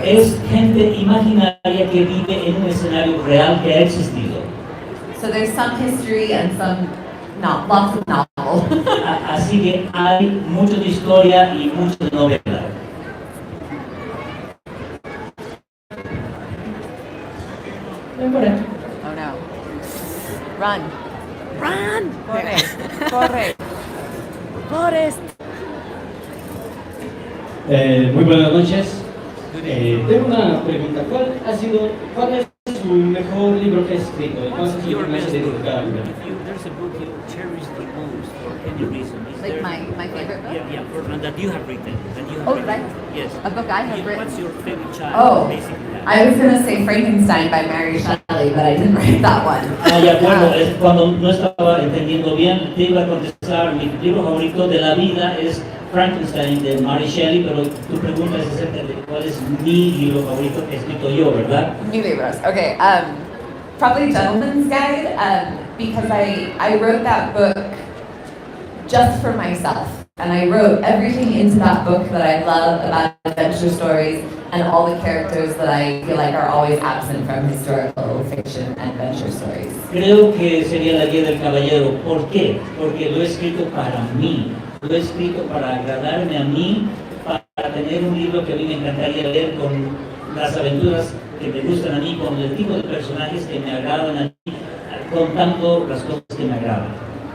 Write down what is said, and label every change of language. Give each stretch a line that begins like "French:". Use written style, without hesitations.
Spanish: Es gente imaginaria que vive en un escenario real que ha existido.
English: So there's some history and some lots of novel.
Spanish: Así que hay mucho de historia y mucho de novela. Ven por aquí.
English: Oh no. Run. Run. Corre. Forrest.
Spanish: Muy buenas noches. Tengo una pregunta. ¿Cuál es su mejor libro que ha escrito? ¿Y cuál es su libro más identificado?
English: There's a book you cherish the most for any reason. Is Like there- my favorite book? Yeah, that you have written. Oh, right. Yes. A book I have written. What's your favorite child? Oh, Basically that. I was gonna say Frankenstein by Mary Shelley, but I didn't write that one.
Spanish: De acuerdo, cuando no estaba entendiendo bien, te iba a contestar, mi libro favorito de la vida es Frankenstein de Mary Shelley, pero tu pregunta es acerca de cuál es mi libro favorito que he escrito yo, ¿verdad? New libros. Okay.
English: Probably Gentleman's Guide, because I wrote that book just for myself. And I wrote everything into that book that I love about adventure stories and all the characters that I feel like are always absent from historical fiction and adventure stories.
Spanish: Creo que sería la guía del caballero. ¿Por qué? Porque lo he escrito para mí. Lo he escrito para agradarme a mí, para tener un libro que a mí me encantaría leer con las aventuras que me gustan a mí, con el tipo de personajes que me agradan a mí, contando las cosas que me agradan.